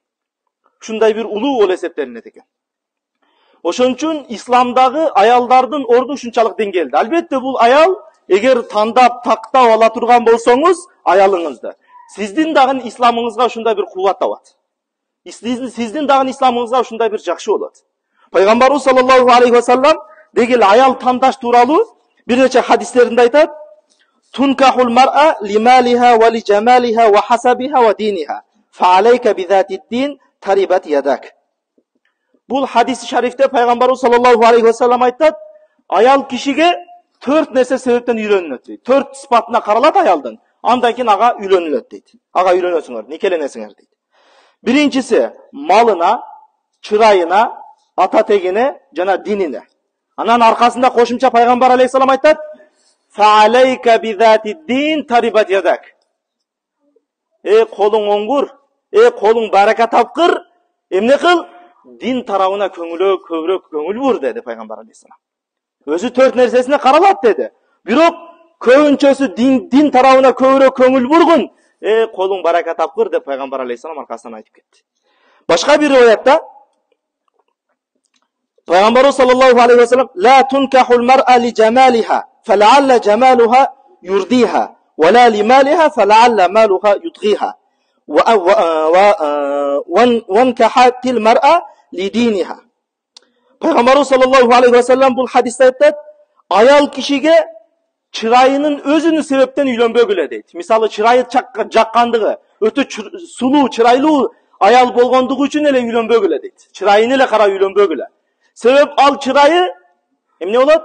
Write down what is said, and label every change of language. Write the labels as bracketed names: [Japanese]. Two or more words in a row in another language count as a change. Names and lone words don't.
[Kyrgyz] Ушундай бир улуу болуп эсептелинет экен. Ошон үчүн исламдагы аялдардын орду ушунчалык деңгээлде. Албетте бул аял эгер тандап, тактап ала турган болсоңуз аялыңызды, сиздин дагы исламыңызга ушундай бир кубат табат. Сиздин дагы исламыңызга ушундай бир жакшы болот. Пайгамбарыбыз [Arabic] صلى الله عليه وسلم [Kyrgyz] дегил аял тандаш тууралуу бир нече хадистеринде айтат: [Arabic] "تنكح المرأة لمالها و لجمالها و حسبها و دينها. فعليك بذات الدين تربت يداك." [Kyrgyz] Бул хадис шарифте Пайгамбарыбыз [Arabic] صلى الله عليه وسلم [Kyrgyz] айтат: аял кишиге 4 нерсе себептен үйлөнүлөт дейт. 4 сыпатына каралат аялдын. Андан кийин ага үйлөнүлөт дейт. Ага үйлөнөсүңөр, никеленесиңер дейт. Биринчиси малына, чырайына, ата тегине жана динине. Анан аркасында кошумча Пайгамбар алейхиссалам айтат: [Arabic] "فعليك بذات الدين تربت يداك." [Kyrgyz] Колуң оңгур, колуң барака тапкыр, эмне кыл? Дин тарабына көбүрөөк көңүл бур деди Пайгамбар алейхиссалам. Өзү 4 нерсесине каралат деди. Бирок көбүнчөсү дин тарабына көбүрөөк көңүл бургун, колуң барака тапкыр деп Пайгамбар алейхиссалам аркасынан айтып кетти. Башка бир риwayatта Пайгамбарыбыз [Arabic] صلى الله عليه وسلم: "لا تنكح المرأة لجمالها فلعل جمالها يرديها ولا لمالها فلعل مالها يطغيها. وأنكحت المرأة لدينها." [Kyrgyz] Пайгамбарыбыз [Arabic] صلى الله عليه وسلم [Kyrgyz] бул хадисте айтат: аял кишиге чырайынын өзүнүн себептен үйлөнбөгүлө дейт. Мисалы чырайы жаккандыгы, өтө сулуу, чырайлуу аял болгондугу үчүн эле үйлөнбөгүлө дейт. Чырайын эле карап үйлөнбөгүлө. Себеп ал чырайы эмне болот?